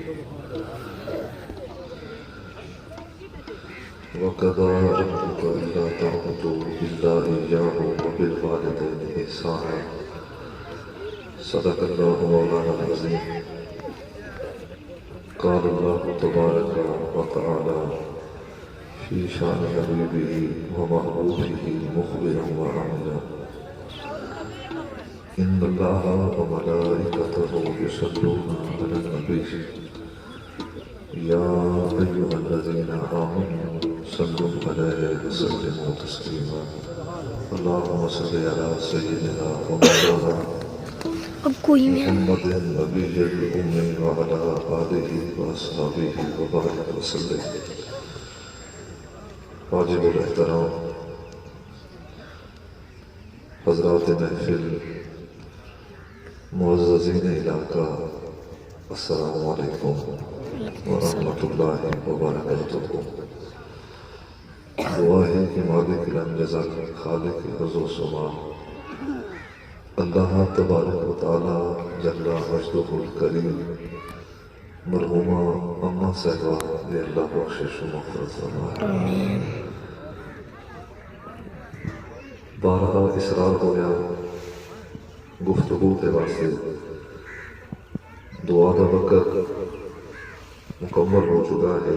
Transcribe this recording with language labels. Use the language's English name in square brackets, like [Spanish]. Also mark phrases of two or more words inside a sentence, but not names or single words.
[Arabic] وقضى ربك ألا تعبدوا إلا إياه وبالوالدين إحسانا صدق الله مولانا العظيم قال الله تبارك وتعالى في شأن حبيبه ومحبوبه مخبرا وآمنا إن الله وملائكته يصلون على النبي يا أيها الذين آمنوا صلوا عليه وسلموا تسليما اللهم صل على سيدنا ومولانا محمد النبي الأمي وعلى آله وأصحابه وبارك وسلم. [Urdu] واجب الاحترام حضرات محفل، معززین علاقہ, [Arabic] السلام عليكم ورحمة الله وبركاته. [Urdu] دعا ہے کہ [Arabic] مالك الجزل خالق عز وسما الله تبارك وتعالى جل مجده الكريم [Urdu] مرحومہ اماں صاحبہ نے اللہ بخشش و مغفرت فرمائے. بارہا اصرار ہو گیا گفتگو کے واسطے دعا کا وقت مکمل ہو چکا ہے.